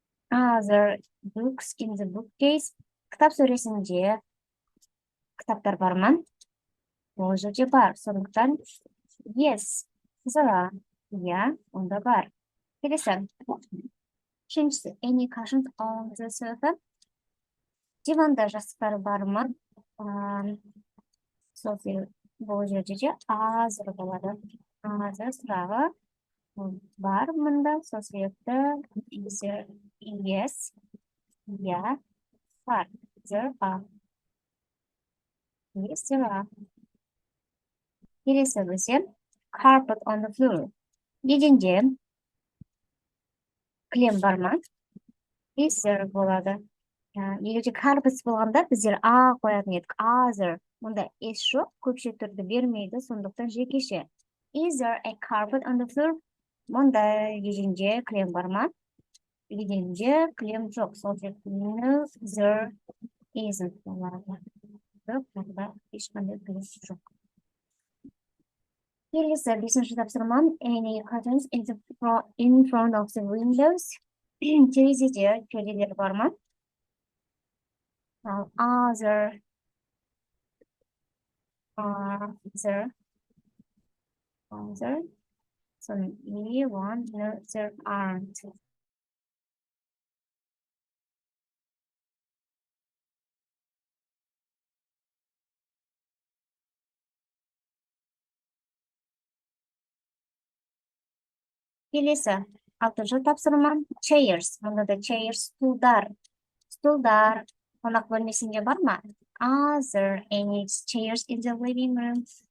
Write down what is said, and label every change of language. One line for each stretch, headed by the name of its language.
English: Other books in the bookcase.
Kazakh: Кітап сөресінде кітаптар бар ма? Ол жерде бар. Сондықтан
English: yes, there are.
Kazakh: Я, онда бар. Келесі. Үшіншісі,
English: any cushions on the sofa?
Kazakh: Диванда жастықтар бар ма? Сол бұл жерде де азыр болады. Азыр сұрағы бар мұнда. Сол себепті
English: yes,
Kazakh: я, бар.
English: There are. Yes, there are.
Kazakh: Келесі бізде
English: carpet on the floor.
Kazakh: Еденде кілем бар ма?
English: Yes, there
Kazakh: болады. Егерде carpet болғанда біздер a қоятын едік.
English: Other.
Kazakh: Мұнда s жоқ, көпше түрді бермейді, сондықтан жекеше.
English: Is there a carpet on the floor?
Kazakh: Мұнда еденде кілем бар ма? Еденде кілем жоқ. Сол
English: no, there isn't
Kazakh: болады. Мұнда ешқандай кілем жоқ. Келесі, бесінші тапсырма.
English: Any curtains in front of the windows?
Kazakh: Терезеде перделер бар ма?
English: Other. So, we want no, there aren't.
Kazakh: Келесі, Алтыншы тапсырма chairs. Мұнда да chairs стулдар. Стулдар қонақ бөлмесінде бар ма?
English: Are there any chairs in the living room?